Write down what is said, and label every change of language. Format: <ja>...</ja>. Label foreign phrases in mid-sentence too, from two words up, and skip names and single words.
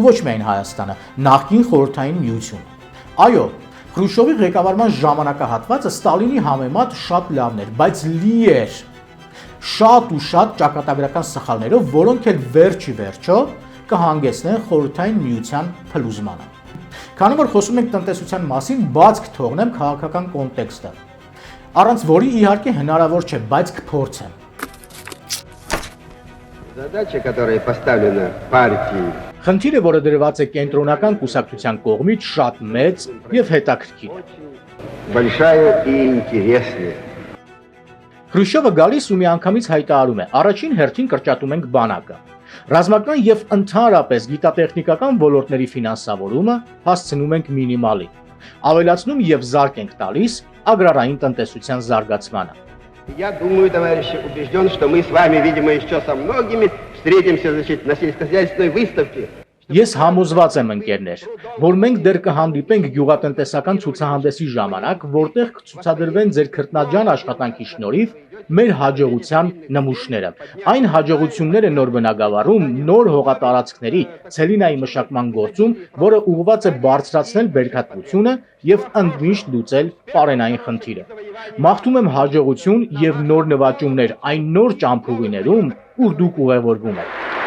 <hy>ոչ միայն Հայաստանը, նախկին Խորհրդային Միությունը։ Այո, Խրուշչովի ղեկավարման ժամանակահատվածը Ստալինի համեմատ շատ լավն էր, բայց լի էր շատ ու շատ ճակատագրական սխալներով, որոնք էլ վերջի վերջո կհանգեցնեն Խորհրդային Միության փլուզմանը։ Քանի որ խոսում ենք տնտեսության մասին, բաց կթողնեմ քաղաքական կոնտեքստը, առանց որի իհարկե հնարավոր չէ, բայց կփորձեմ։</hy> <ru>Задача, которая поставлена партией,</ru> <hy>Խնդիրը, որը դրված է կենտրոնական կուսակցության կողմից, շատ մեծ եւ հետաքրքիր։</hy> <ru>большая и интересная.</ru> <hy>Խրուշչովը գալիս ու միանգամից հայտարարում է. առաջին հերթին կրճատում ենք բանակը։ Ռազմական եւ ընդհանրապես գիտատեխնիկական ոլորտների ֆինանսավորումը հասցնում ենք մինիմալի։ Ավելացնում եւ զարկ ենք տալիս ագրարային տնտեսության զարգացմանը։</hy> <ru>Я думаю, товарищи, убежден, что мы с вами, видимо, еще со многими встретимся, значит, на сельскохозяйственной выставке.</ru> <hy>Ես համոզված եմ, ընկերներ, որ մենք դեռ կհանդիպենք գյուղատնտեսական ցուցահանդեսի ժամանակ, որտեղ կցուցադրվեն ձեր քրտնաջան աշխատանքի շնորհիվ մեր հաջողության նմուշները։ Այն հաջողությունները նոր բնագավառում, նոր հողատարածքների, ցելինայի մշակման գործում, որը ուղղված է բարձրացնել բերքատվությունը եւ ընդմիշտ լուծել պարենային խնդիրը։ Մաղթում եմ հաջողություն եւ նոր նվաճումներ այն նոր ճամփուղիներում, ուր դուք ուղևորվում եք։</hy>